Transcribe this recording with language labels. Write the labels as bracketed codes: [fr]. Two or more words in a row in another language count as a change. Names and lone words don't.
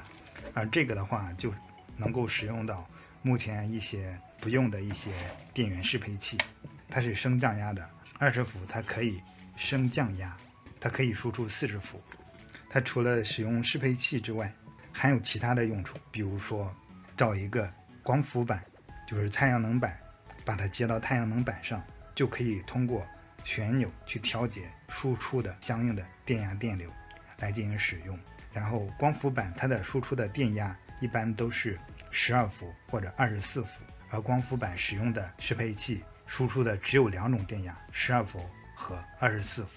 [zh] 而這個的話，就能夠使用到目前一些不用的一些電源適配器，它是升降壓的，20伏它可以升降壓，它可以輸出40伏。它除了使用適配器之外，還有其他的用處，比如說找一個光伏板，就是太陽能板，把它接到太陽能板上，就可以通過旋鈕去調節輸出的相應的電壓電流來進行使用。然後光伏板它的輸出的電壓一般都是12伏或者24伏，而光伏板使用的適配器輸出的只有2種電壓，12伏和24伏。